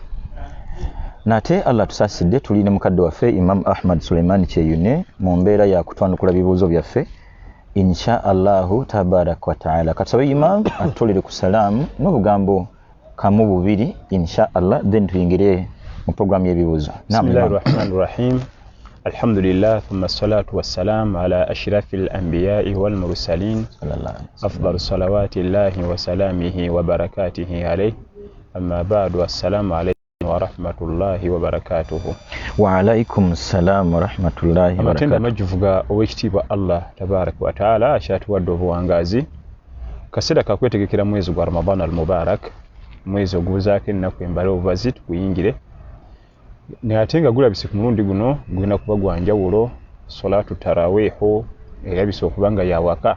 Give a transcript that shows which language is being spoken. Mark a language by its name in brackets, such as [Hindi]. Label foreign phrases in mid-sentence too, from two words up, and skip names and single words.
[Ganda] Nate Allah tusaasidde tuli ne mukadde waffe Imam Ahmad Suleiman Kyeyune mu mbeera ya kutwanukula bibuuzo byaffe [Arabic] إن شاء الله تبارك وتعالى. [Ganda] Katusabe Imam atulire ku salaamu n'obugambo kamu bubiri [Arabic] إن شاء الله [Ganda] then tuyingire mu programu y'ebibuuzo. [Arabic] بسم الله الرحمن الرحيم. الحمد لله ثم الصلاة والسلام على أشرف الأنبياء والمرسلين أفضل صلوات الله وسلامه وبركاته عليه أما بعد السلام عليكم ورحمة الله وبركاته. وعليكم السلام ورحمة الله وبركاته. [Ganda] Amatenda majuvuga owekitiibwa [Arabic] الله تبارك وتعالى [Ganda] akyatuwadde obuwangazi kaseera kakwetegekera mwezi gwa Ramadan al-Mubarak, mwezi oguzaako ennaku embala obubazi tukuyingire ne ate nga gulabise ku mulundi guno gulina kuba gwa njawulo [Arabic] صلاة التراويح [Ganda] erabise okuba nga yawaka.